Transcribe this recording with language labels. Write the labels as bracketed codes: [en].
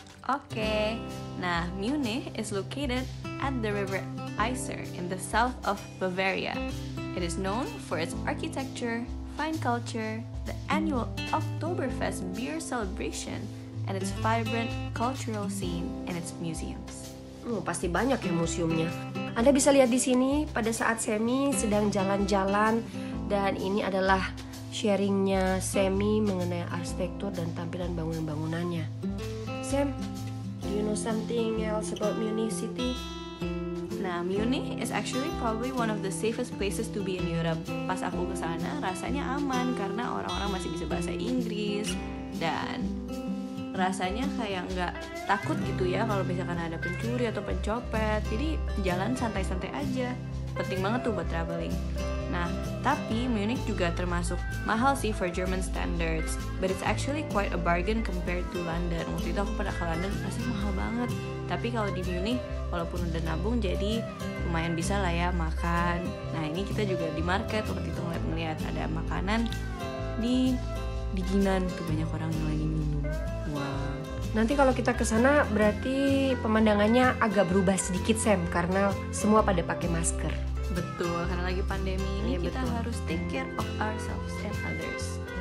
[en] Oke, nah Munich is located at the river Isar in the south of Bavaria. It is known for its architecture, fine culture, the annual Oktoberfest beer celebration, and its vibrant cultural scene and its museums. [id] Pasti banyak ya museumnya. Anda bisa lihat di sini pada saat Semi sedang jalan-jalan, dan ini adalah sharingnya Semi mengenai arsitektur dan tampilan bangunan-bangunannya. [en] Sam, do you know something else about Munich City? Nah, Munich is actually probably one of the safest places to be in Europe. [id] Pas aku ke sana rasanya aman karena orang-orang masih bisa bahasa Inggris dan rasanya kayak nggak takut gitu ya kalau misalkan ada pencuri atau pencopet. Jadi jalan santai-santai aja. Penting banget tuh buat traveling. Nah, tapi Munich juga termasuk mahal sih [en] for German standards, but it's actually quite a bargain compared to London. [id] Waktu itu aku pernah ke London, rasanya mahal banget. Tapi kalau di Munich, walaupun udah nabung, jadi lumayan bisa lah ya makan. Nah, ini kita juga di market waktu itu ngeliat ada makanan di dinginan tuh banyak orang yang lagi minum. Wow. Nanti kalau kita ke sana berarti pemandangannya agak berubah sedikit, Sam, karena semua pada pakai masker. Betul, karena lagi pandemi ini Iya, kita betul. harus [en] take care of ourselves and others.